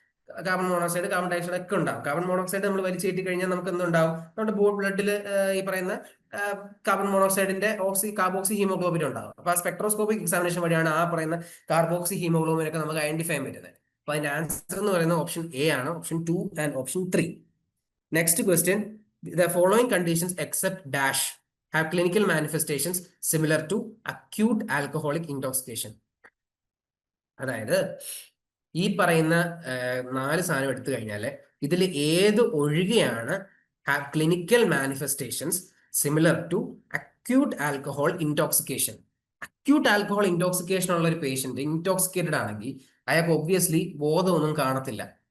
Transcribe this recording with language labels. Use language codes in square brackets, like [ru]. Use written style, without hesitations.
[ml] Carbon monoxide, carbon dioxide ഒക്കെ ഉണ്ടാവും. Carbon monoxide നമ്മൾ വലിച്ചേറ്റി കഴിഞ്ഞാൽ നമുക്ക് എന്തുണ്ടാവും? നമ്മുടെ ബ്ലഡിൽ ഈ പറയുന്ന കാർബൺ മോണോക്സൈഡിന്റെ കാർബോക്സി ഹീമോഗ്ലോബിൻ ഉണ്ടാവും. അപ്പൊ ആ സ്പെക്ട്രോസ്കോപ്പിക് എക്സാമിനേഷൻ വഴിയാണ് ആ പറയുന്ന കാർബോക്സി ഹീമോഗ്ലോബിൻ ഒക്കെ നമുക്ക് ഐഡന്റിഫൈ ചെയ്യാൻ പറ്റുന്നത്. അപ്പൊ അതിന്റെ ആൻസർ എന്ന് പറയുന്നത് ഓപ്ഷൻ A ആണ്, option 2 and option 3. [en] Next question, the following conditions except dash have clinical manifestations similar to acute alcoholic intoxication. [ml] അതായത് ഈ പറയുന്ന 4 സാധനം എടുത്തു കഴിഞ്ഞാൽ ഇതിൽ ഏത് ഒഴികെയാണ് clinical manifestations [en] Similar to acute alcohol intoxication. [ml] Acute alcohol intoxication ഉള്ള ഒരു പേഷ്യന്റ് ഇൻടോക്സിക്കേറ്റഡ് ആണെങ്കിൽ അയാൾക്ക് ഒബ്വിയസ്ലി ബോധമൊന്നും കാണത്തില്ല.